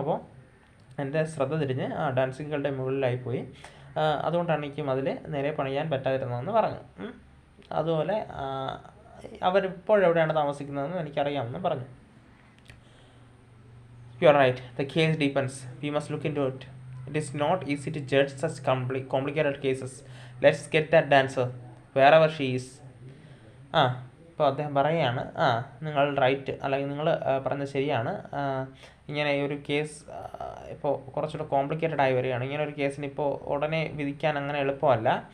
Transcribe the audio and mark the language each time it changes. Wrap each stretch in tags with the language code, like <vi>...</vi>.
<ml>അപ്പോൾ എൻ്റെ ശ്രദ്ധ തിരിഞ്ഞ് ആ ഡാൻസിങ് ഗേളുടെ മുകളിലായിപ്പോയി, അതുകൊണ്ടാണ് എനിക്ക് മതിൽ നേരെ പണിയാൻ പറ്റാതിരുന്നതെന്ന് പറഞ്ഞു. അതുപോലെ അവരിപ്പോഴെവിടെയാണ് താമസിക്കുന്നതെന്ന് എനിക്കറിയാമെന്ന് പറഞ്ഞു.</ml> <en>You are right. The case deepens. We must look into it. It is not easy to judge such complicated cases. Let's get that dancer, wherever she is.</en> <ml>ഇപ്പോൾ അദ്ദേഹം പറയുകയാണ്, നിങ്ങൾ റൈറ്റ്, അല്ലെങ്കിൽ നിങ്ങൾ പറഞ്ഞത് ശരിയാണ്. ഇങ്ങനെ ഒരു കേസ് ഇപ്പോൾ കുറച്ചുകൂടെ കോംപ്ലിക്കേറ്റഡ് ആയി വരികയാണ്. ഇങ്ങനെ ഒരു കേസിന് ഇപ്പോൾ ഉടനെ വിധിക്കാൻ അങ്ങനെ എളുപ്പമല്ല.</ml>